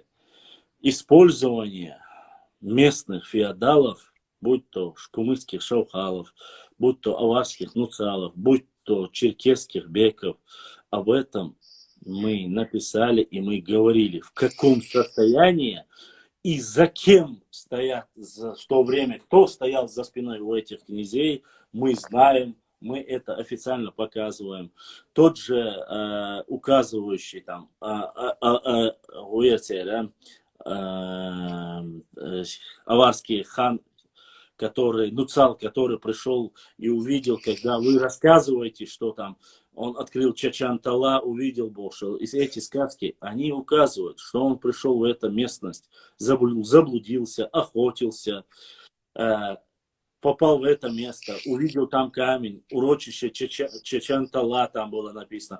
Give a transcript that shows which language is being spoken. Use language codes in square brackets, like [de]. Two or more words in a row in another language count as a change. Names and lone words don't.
[ru] использование местных феодалов, будь то шкумыцких шаухалов, будь то аварских нуцалов, будь то черкесских беков, об этом мы написали и мы говорили, в каком состоянии и за кем стоят в то время, кто стоял за спиной у этих князей, мы знаем, мы это официально показываем. Тот же указывающий там аварский хан, Нуцал, который пришел и увидел, когда вы рассказываете, что там он открыл Чачантала, увидел Бошел. И эти сказки, они указывают, что он пришел в эту местность, заблудился, охотился, попал в это место, увидел там камень, урочище Чачантала там было написано.